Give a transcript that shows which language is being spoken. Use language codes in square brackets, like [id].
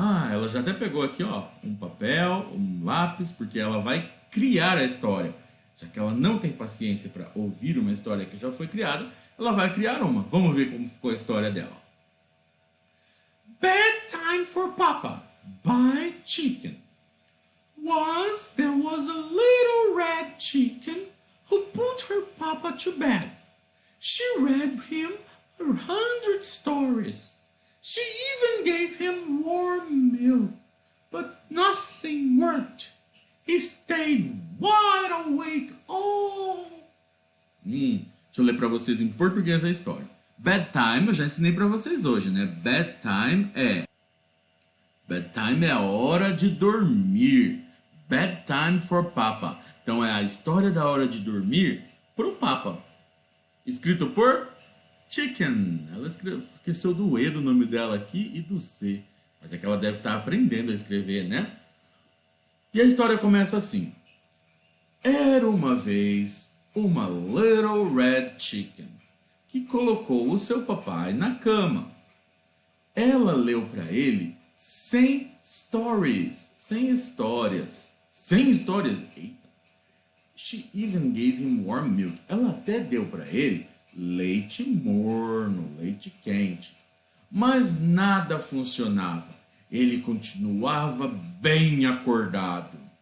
[pt] Ela já até pegou aqui, ó, um papel, um lápis, porque ela vai criar a história. Já que ela não tem paciência para ouvir uma história que já foi criada, ela vai criar uma. Vamos ver como ficou a história dela. [en] Bedtime for Papa, by Chicken. There was a little red chicken who put her papa to bed. She read him 100 stories. She even gave him warm milk, but nothing worked. He stayed wide awake all... [pt] Deixa eu ler para vocês em português a história. Bedtime eu já ensinei para vocês hoje, né? Bedtime é a hora de dormir. [en] Bedtime for Papa. [pt] Então é a história da hora de dormir pro Papa. Escrito por Chicken. Ela esqueceu do E do nome dela aqui e do C. Mas é que ela deve estar aprendendo a escrever, né? E a história começa assim. Era uma vez uma Little Red Chicken que colocou o seu papai na cama. Ela leu para ele 100 stories. 100 histórias. 100 histórias? Eita. [en] She even gave him warm milk. [pt] Ela até deu para ele leite morno, leite quente. Mas nada funcionava. Ele continuava bem acordado.